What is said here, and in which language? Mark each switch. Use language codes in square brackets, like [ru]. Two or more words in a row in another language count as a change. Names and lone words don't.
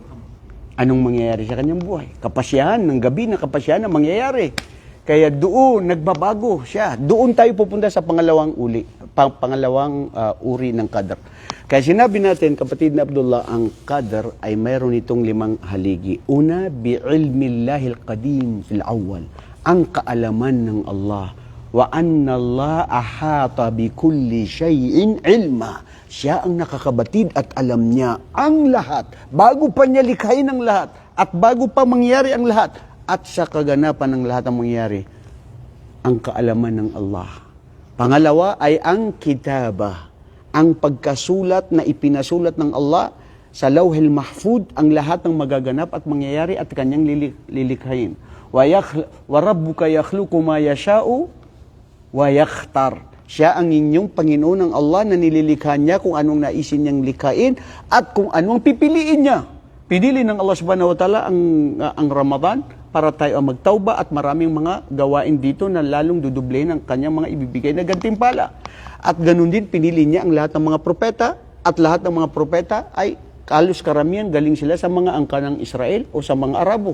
[tl] Anong mangyayari sa kanyang buhay? Kapasyahan ng gabi na kapasyahan na mangyayari. Kaya doon nagbabago siya. Doon tayo pupunta sa pangalawang uri ng qadr. Kaya sinabi natin, kapatid na Abdullah, ang qadr ay mayroon itong 5 haligi. Una, [ar] بعلم الله القديم في الأول. [tl] Ang kaalaman ng Allah [ar] وأن الله أحاط بكل شيء علما. [tl] Siya ang nakakabatid at alam niya ang lahat. Bago pa niya likhain ang lahat at bago pa mangyari ang lahat at sa kaganapan ng lahat ng mangyari, ang kaalaman ng Allah. Pangalawa ay ang kitaba. Ang pagkasulat na ipinasulat ng Allah sa Lawhil Mahfud ang lahat ng magaganap at mangyayari at kanyang lilikhain. [ar] وربك يخلق ما يشاء ويختار. [tl] Siya ang inyong Panginoon ng Allah na nililikha niya kung anong naisin niyang likhain at kung anong pipiliin niya. Pinili ng [ar] الله سبحانه وتعالى [tl] ang Ramadan para tayo ang magtauba at maraming mga gawain dito na lalong dudublehin ang kanyang mga ibibigay na gantimpala. At ganun din pinili niya ang lahat ng mga propeta at lahat ng mga propeta ay halos karamihan galing sila sa mga angka ng Israel o sa mga Arabo.